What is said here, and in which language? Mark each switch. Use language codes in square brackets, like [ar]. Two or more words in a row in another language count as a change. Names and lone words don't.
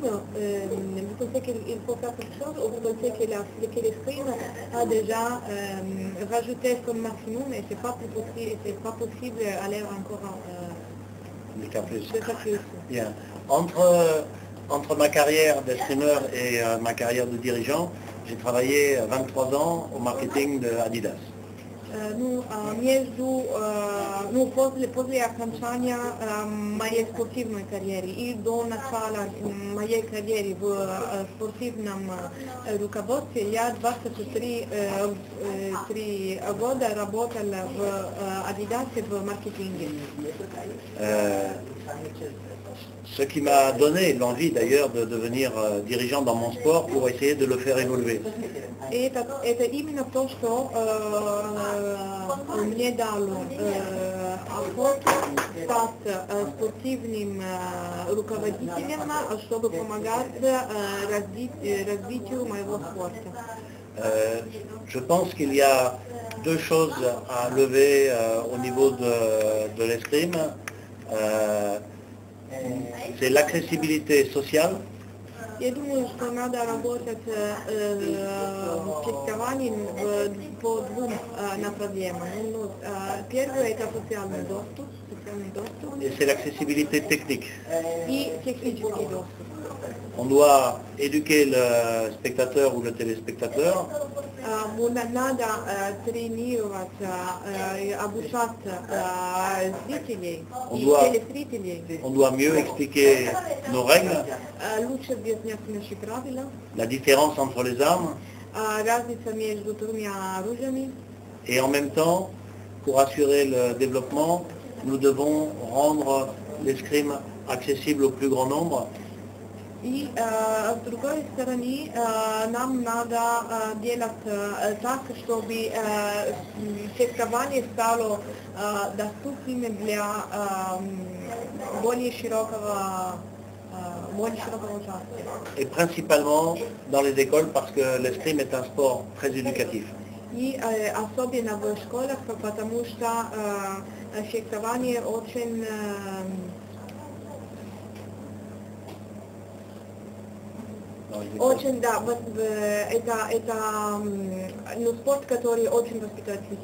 [fr] Vous pensez qu'il faut faire quelque chose ou vous pensez que l'escrime a déjà rajouté son maximum et c'est pas possible d'aller encore De faire plus. Bien. Entre ma carrière d'escrimeur et ma carrière de dirigeant, j'ai travaillé 23 ans au marketing de Adidas. [ru] После окончания моей спортивной карьеры и до начала моей карьеры в спортивном руководстве я 23 года работала в Adidas в маркетинге. [fr] Ce qui m'a donné l'envie d'ailleurs de devenir dirigeant dans mon sport pour essayer de le faire évoluer. [ru] Это именно то, что мне дало охоту стать спортивным руководителем, чтобы помогать развитию моего спорта. [fr] Je pense qu'il y a deux choses à lever au niveau de l'escrime. C'est l'accessibilité sociale. [ru] Я думаю, что надо работать в фехтовании по двум направлениям. Первое – это социальный доступ, [fr] Et c'est l'accessibilité technique. [ru] и технический доступ. [fr] On doit éduquer le spectateur ou le téléspectateur. [ru] Надо тренировать, обучать зрителей и телезрителей. [fr] On doit mieux expliquer nos règles, [ru] Лучше объяснять наши правила, [fr] la différence entre les armes, [ru] разница между двумя оружиями. [fr] et en même temps, pour assurer le développement, nous devons rendre l'escrime accessible au plus grand nombre. [ru] И с другой стороны, нам надо делать так, чтобы фехтование стало доступным для более широкого участия. [fr] Et principalement dans les écoles parce que l'escrime est un sport très éducatif. [ru] И особенно в школах, потому что фехтование очень да, это спорт, который очень воспитает людей.